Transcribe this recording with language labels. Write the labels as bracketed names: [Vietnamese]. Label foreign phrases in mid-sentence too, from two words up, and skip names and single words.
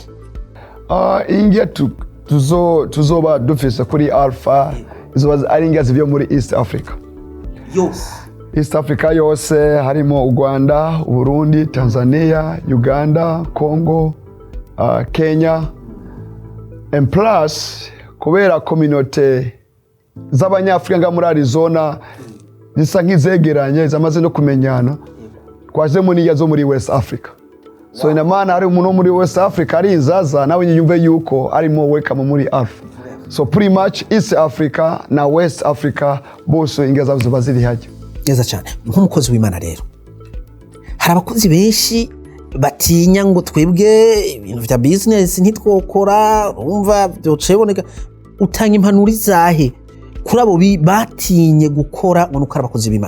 [Rundi] Indya tuzoba dufise kuri Alpha izoba ari indya zivuye muri East Africa yose. East Africa yose harimo u Rwanda, Burundi, Tanzania, Uganda, Congo, Kenya, [English] and plus [Rundi] kubera community z'abanyafrika nga muri Arizona zisa nk'izegeranye zamaze no kumenyana, twazemo n'indya zo muri West Africa. So [Swahili] ina maana [Rundi] hari umuntu muri West Africa ari inzaza nawe nyumve yuko arimo welcome muri Alpha. [English] So pretty much [Rundi] East Africa na West Africa bose indya zabo ziba ziri hajya. Neza cyane. Nk'umukozi w'Imana rero, hari abakozi benshi batinya ngo twebwe ibintu vya business ntitwokora, urumva byoceboneka. Utanga impanuro zahe kuri abo batinye gukora ngo nukora abakozi b'Imana